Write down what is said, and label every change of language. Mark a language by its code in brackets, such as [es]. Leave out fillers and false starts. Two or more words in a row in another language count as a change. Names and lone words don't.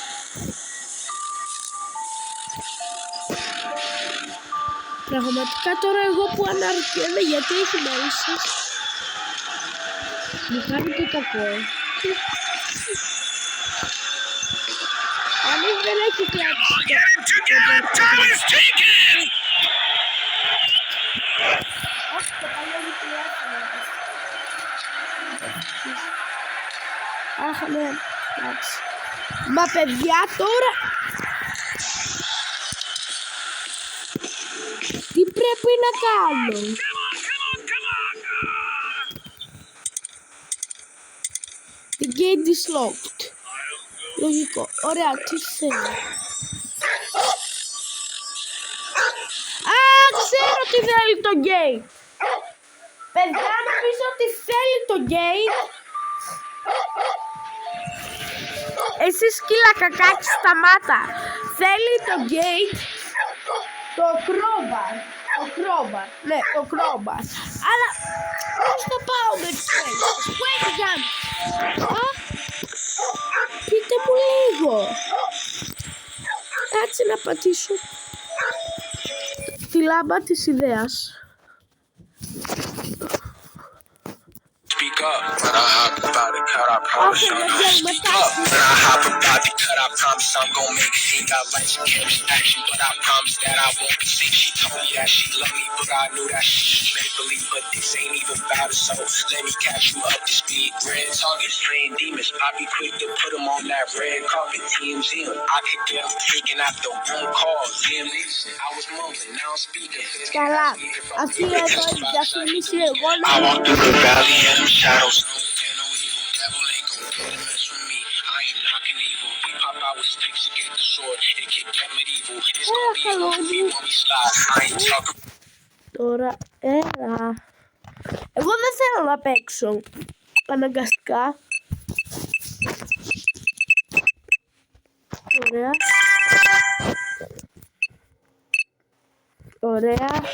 [el] Αου. Πραγματικά τώρα εγώ που αναρωτιέμαι γιατί έχει μέλισσες. Μου κάνει το κακό. Κανείς δεν έχει κλάψει. [en] Get him together! Time is ticking! [el] Όχι, το παλιό μου τηλέφωνο. Αχ, ναι, εντάξει. Μα παιδιά τώρα... Τι πρέπει να κάνω? [en] The gate is locked. [el] Λογικό. Ωραία, τι θέλω. Α, ξέρω τι θέλει το gate. Παιδιά, νομίζω ότι θέλει το gate. Εσύ σκύλα κακάκι σταμάτα. Θέλει το gate. Το crowbar. Το crowbar. Ναι, το crowbar. Αλλά πώς θα πάω με τις φέλες? Πού έχει κάνει? Α, πείτε μου λίγο. Κάτσε να πατήσω τη λάμπα της ιδέας. [en] Speak up, when I hop about it, cut, I promise I'm gonna speak up. When I hop about it, cut, I promise I'm gonna make a scene. Got lights and cameras action, but I promise that I won't be seen. She told me that she love me, but I knew that she made believe. But this ain't even about it, so let me catch you up to speed. Red targets, train demons, I be quick to put them on that red carpet. TMZ, I could get them taken out the room call. Liam Neeson, I was mumbling, now I'm speaking. [el] Καλά, αυτή εδώ η διαφήμιση εγώ να... [en] I walk through the valley of them shadows. No fear, no evil. Devil ain't gon' get to mess with me. I ain't knocking evil. We pop out with sticks to get the sword. It can get medieval. It's gon' be goofy when we slide. I ain't talking. [el] Τώρα, έλα. Εγώ δεν θέλω να παίξω. Αναγκαστικά. Ωραία. Ωραία.